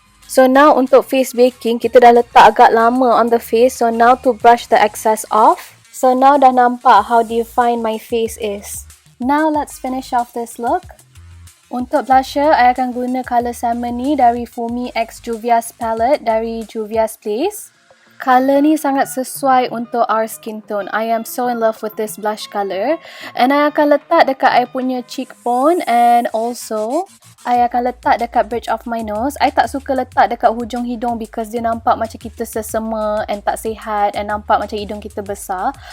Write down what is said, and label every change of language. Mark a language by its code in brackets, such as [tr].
[en] So now [ms] untuk face baking, kita dah letak agak lama [en] on the face. So now to brush the excess off. So now [ms] dah nampak [en] how defined my face is. Now let's finish off this look. [ms] Untuk blusher, I akan guna colour salmon ni dari Fumi X Juvia's palette dari Juvia's Place. Colour ni sangat sesuai untuk [en] our skin tone. I am so in love with this blush colour. And I [ms] akan letak dekat [en] I punya cheekbone and also I akan letak dekat bridge of my nose. [ms] I tak suka letak dekat hujung hidung because dia nampak macam kita sesama and tak sihat and nampak macam hidung kita besar.